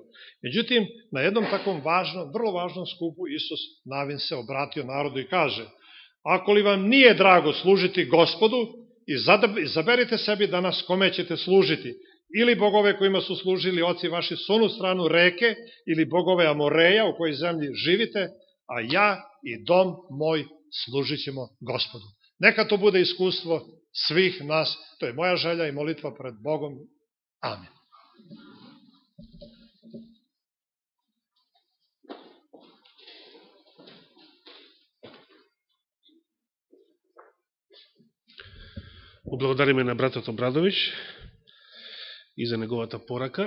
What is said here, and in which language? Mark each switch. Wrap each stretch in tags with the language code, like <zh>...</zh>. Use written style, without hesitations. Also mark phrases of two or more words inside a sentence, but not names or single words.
<sr>Međutim, na jednom takvom važnom, vrlo važnom skupu Isus Navin se obratio narodu i kaže: ako li vam nije drago služiti Gospodu, izaberite sebi danas kome ćete služiti, ili bogove kojima su služili oci vaši s onu stranu reke, ili bogove Amoreja u kojoj zemlji živite, a ja i dom moj služit ćemo Gospodu. Neka to bude iskustvo svih nas, to je moja želja i molitva pred Bogom. Amin.</sr> <mk>Благодариме на братот Обрадович и за неговата порака.</mk>